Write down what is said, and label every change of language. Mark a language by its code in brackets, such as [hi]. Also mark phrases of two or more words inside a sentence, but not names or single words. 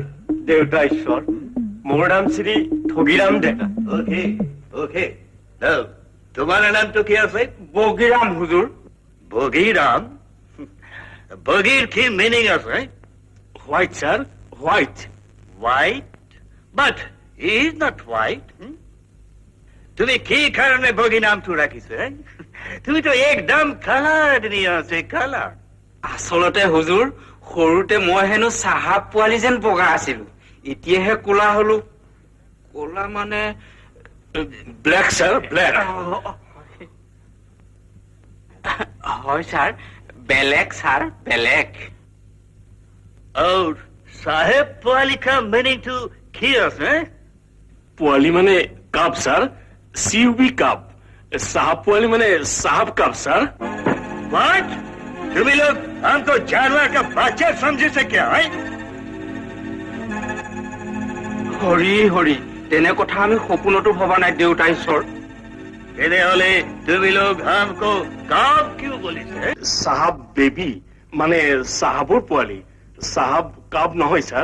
[as] দেউতা ঈশ্বৰ, মোৰ নাম শ্ৰী ঠগিৰাম ডেকা। ওকে ওকে। তোমাৰ নামটো কি আছে? বগীৰাম হুজুৰ। বগীৰাম? বগীৰ কি মিনিং আছে? [en] White sir, white. White? But he is not white. [as] তুমি কি কাৰণে বগী নামটো ৰাখিছে? তুমিতো একদম [hi] काला आदमी [as] আছে, কালাৰ। আচলতে হুজুৰ, সৰুতে মই হেনো চাহাব পোৱালি যেন বগা আছিলো, এতিয়াহে কোলা হলো। কোলা মানে [en] Black sir, black. [as] হয় ছাৰ, বেলেগ ছাৰ, বেলেগ। [hi] और साहेब पोवाली का मीनिंग टू [as] কি আছে? পোৱালি মানে কাপ ছাৰ, CUB কাপ। সাহাব পোৱালি মানে সাহাব কাপ ছাৰ। [en] What? [hi] तुम लोग हमको जानवर का बच्चा समझे से क्या है? [as] হৰি হৰি, তেনে কথা আমি সপোনতো ভবা নাই দেউতা ঈশ্বৰ। তেনেহলে তুমি লোক हमको কাপ क्यों বলিছে? সাহাব বেবী মানে সাহাবৰ পোৱালি, সাহাব কাপ নহয় ছাৰ।